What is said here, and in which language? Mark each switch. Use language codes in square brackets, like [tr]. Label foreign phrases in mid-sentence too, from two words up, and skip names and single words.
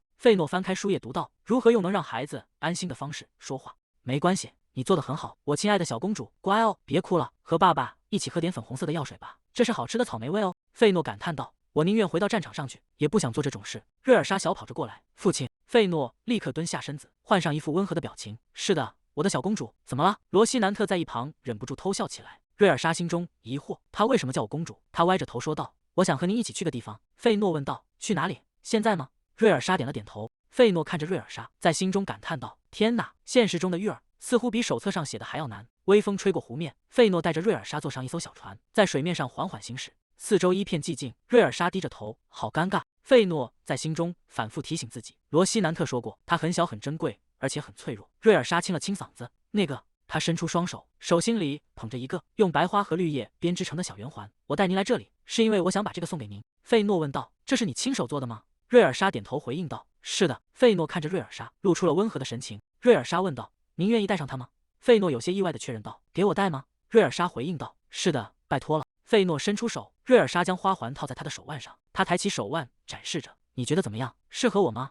[zh] 費諾翻開書頁讀道：“如何用能讓孩子安心的方式說話？沒關係，你做得很好，我親愛的小公主，乖哦，別哭了，和爸爸一起喝點粉紅色的藥水吧，這是好吃的草莓味哦。”費諾感嘆道：“ 我寧願回到戰場上去，也不想做這種事。瑞爾莎小跑着過來，父親。費諾立刻蹲下身子，換上一副溫和的表情。是的，我的小公主，怎麼了？羅西南特在一旁忍不住偷笑起來。瑞爾莎心中疑惑，他為什麼叫我公主？他歪着頭說道：“我想和您一起去個地方。”費諾問道：“去哪裡？現在嗎？” 瑞爾莎點了點頭。費諾看着瑞爾莎，在心中感嘆道：“天哪，現實中的育兒似乎比手冊上寫的還要難。” 微風吹過湖面，費諾帶着瑞爾莎坐上一艘小船，在水面上緩緩行駛。四周一片寂靜，瑞爾莎低着頭，好尷尬。費諾在心中反覆提醒自己，羅西南特說過，她很小很珍貴，而且很脆弱。瑞爾莎清了清嗓子，那個，她伸出雙手，手心裡捧着一個用白花和綠葉編織成的小圓環。我帶您來這裡，是因為我想把這個送給您。費諾問道：“這是你親手做的嗎？” 瑞爾莎點頭回應道：“是的。” 費諾看着瑞爾莎，露出了溫和的神情。瑞爾莎問道：“您願意戴上它嗎？” 費諾有些意外地確認道：“給我戴嗎？”瑞爾莎回應道：“是的，拜託了。” 費諾伸出手，瑞爾莎將花環套在他的手腕上，他抬起手腕展示着。“你覺得怎麼樣？適合我嗎？”